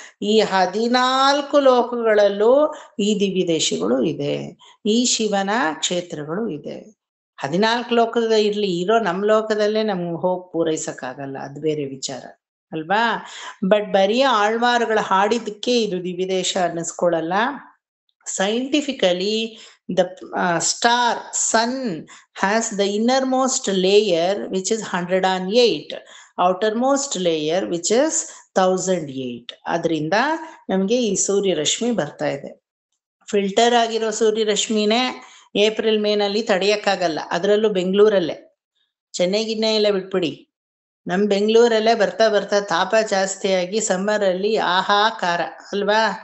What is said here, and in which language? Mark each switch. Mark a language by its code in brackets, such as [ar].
[kn] ಈ 14 ಲೋಕಗಳಲ್ಲೂ ಈ ದಿವ್ಯ ದೇಶಗಳು ಇದೆ, ಈ ಶಿವನ ಕ್ಷೇತ್ರಗಳು ಇದೆ. 14 ಲೋಕದ ಇರ್ಲಿ, ಇರೋ ನಮ್ಮ ಲೋಕದಲ್ಲೇ ನಮ್ಗೆ ಹೋಗಿ ಪೂರೈಸಕ್ಕಾಗಲ್ಲ, ಅದು ಬೇರೆ ವಿಚಾರ ಅಲ್ವಾ? ಬಟ್ ಬರೀ ಆಳ್ವಾರುಗಳು ಹಾಡಿದ್ದಕ್ಕೆ ಇದು ದಿವ್ಯ ದೇಶ ಅನ್ನಿಸ್ಕೊಳ್ಳಲ್ಲ. [en] Scientifically the star sun has the innermost layer which is 108, outermost layer which is 1008. [kn] ಅದರಿಂದ ನಮಗೆ ಈ ಸೂರ್ಯರಶ್ಮಿ ಬರ್ತಾ ಇದೆ. ಫಿಲ್ಟರ್ ಆಗಿರೋ ಸೂರ್ಯರಶ್ಮಿನೇ ಏಪ್ರಿಲ್ ಮೇನಲ್ಲಿ ತಡೆಯಕ್ಕಾಗಲ್ಲ, ಅದರಲ್ಲೂ ಬೆಂಗಳೂರಲ್ಲೇ. ಚೆನ್ನೈಗಿನ್ನೇ ಎಲ್ಲ ಬಿಟ್ಬಿಡಿ, ನಮ್ಮ ಬೆಂಗಳೂರಲ್ಲೇ ಬರ್ತಾ ಬರ್ತಾ ತಾಪ ಜಾಸ್ತಿಯಾಗಿ ಸಮ್ಮರಲ್ಲಿ ಆಹಾಕಾರ ಅಲ್ವಾ?